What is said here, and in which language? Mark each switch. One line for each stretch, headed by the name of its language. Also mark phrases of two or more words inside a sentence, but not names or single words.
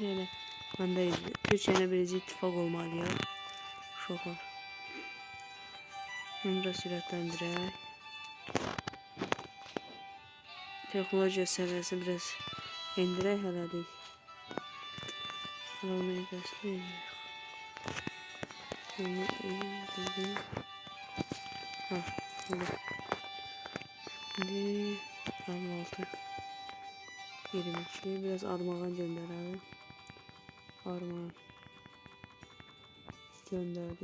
Azerbaijani: Yəni məndə Türkiyəyə birinci ittifaq olmalıyıq. Uşaqlar. Bunu da sürətləndirək. Texnologiya səviyyəsini biraz endirək hələlik. Onu dəstəyirik. Ha, oldu.
Turkish: Şimdi 26 22 biraz armağan gönderelim. Armağan gönderdi.